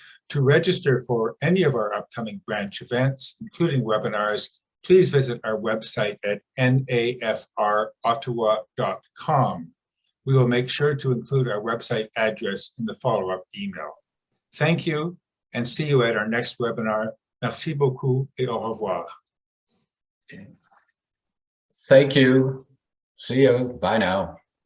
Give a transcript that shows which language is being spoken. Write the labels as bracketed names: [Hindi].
[English] To register for any of our upcoming branch events, including webinars, please visit our website at nafrottawa.com. We will make sure to include our website address in the follow-up email. Thank you, and see you at our next webinar. [French] Merci beaucoup et au revoir. [English] Thank you. See you. Bye now.